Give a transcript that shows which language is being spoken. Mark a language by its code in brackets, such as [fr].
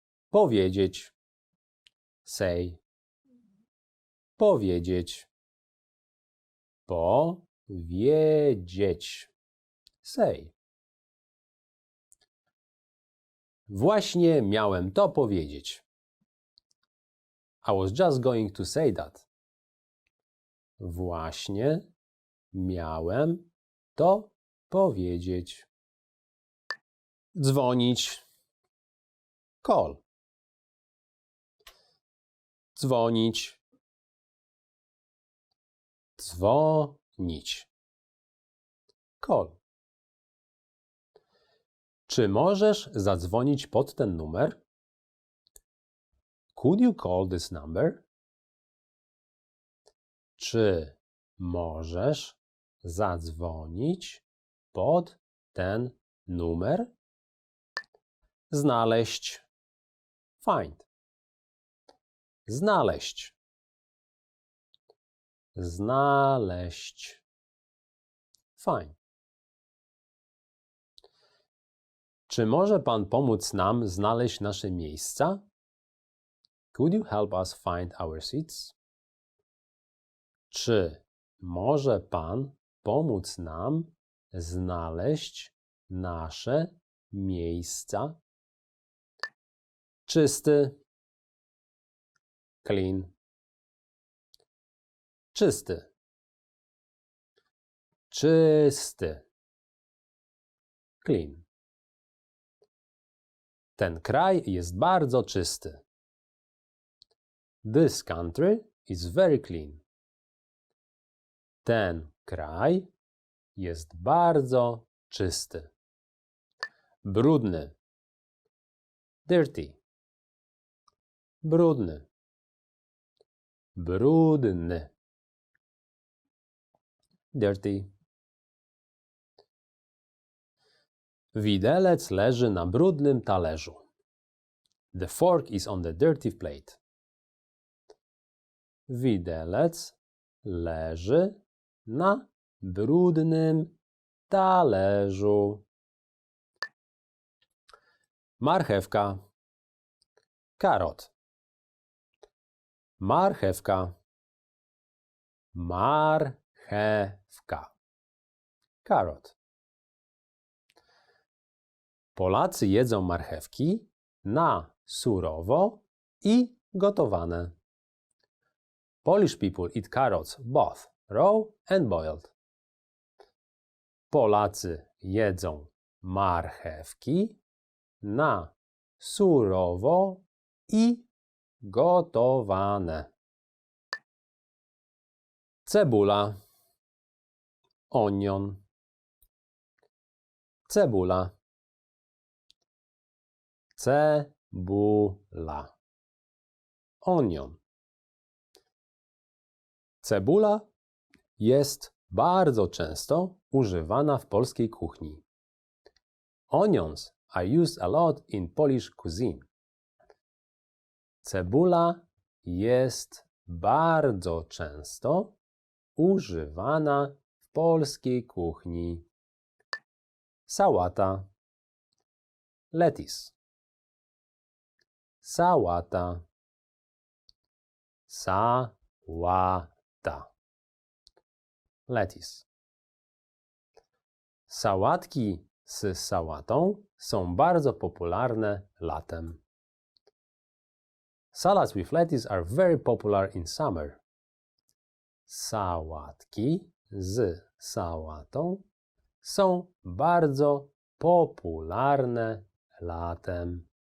[pl] Powiedzieć. [en] Say. [pl] Powiedzieć. Powiedzieć. [en] Say. [pl] Właśnie miałem to powiedzieć. [en] I was just going to say that. [pl] Właśnie miałem to powiedzieć. Dzwonić. [en] Call. [pl] Dzwonić. Dzwonić. [en] Call. [pl] Czy możesz zadzwonić pod ten numer? [en] Could you call this number? [pl] Czy możesz zadzwonić pod ten numer? Znaleźć. [en] Find. [pl] Znaleźć. Znaleźć. [en] Find. [pl] Czy może pan pomóc nam znaleźć nasze miejsca? [en] Could you help us find our seats? [pl] Czy może pan pomóc nam znaleźć nasze miejsca? Czysty. [en] Clean. [pl] Czysty. Czysty. [en] Clean. [pl] Ten kraj jest bardzo czysty. [en] This country is very clean. [pl] Ten kraj jest bardzo czysty. Brudny. [en] Dirty. [pl] Brudny. Brudny. [en] Dirty. [pl] Widelec leży na brudnym talerzu. [en] The fork is on the dirty plate. [pl] Widelec leży na brudnym talerzu. Marchewka. [en] Karot. [pl] Marchewka. Marchewka. [en] Carrot. [pl] Polacy jedzą marchewki na surowo i gotowane. [en] Polish people eat carrots both raw and boiled. [pl] Polacy jedzą marchewki na surowo i gotowane. Cebula. [en] Onion. [pl] Cebula. Cebula. [en] Onion. [pl] Cebula jest bardzo często używana w polskiej kuchni. [en] Onions are used a lot in Polish cuisine. [pl] Cebula jest bardzo często używana w polskiej kuchni. Sałata. [en] Lettuce. [pl] Sałata. Sałata. [en] Lettuce. [pl] Sałatki z sałatą są bardzo popularne latem. [en] Salads with lettuce are very popular in summer. [pl] Sałatki z sałatą są bardzo popularne latem.